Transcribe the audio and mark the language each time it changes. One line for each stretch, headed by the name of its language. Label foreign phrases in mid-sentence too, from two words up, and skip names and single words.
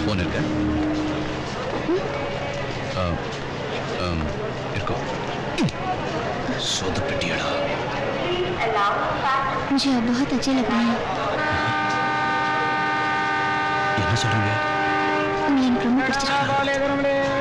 Tamil: எங்க இருக்கோ சொதப்பட்டியடா
Hindi: मुझे अब बहुत अच्छे लग रहे हैं
Tamil: என்ன சொல்றீங்க उन्हें எனக்கு ரொம்ப பிடிச்சிருக்கு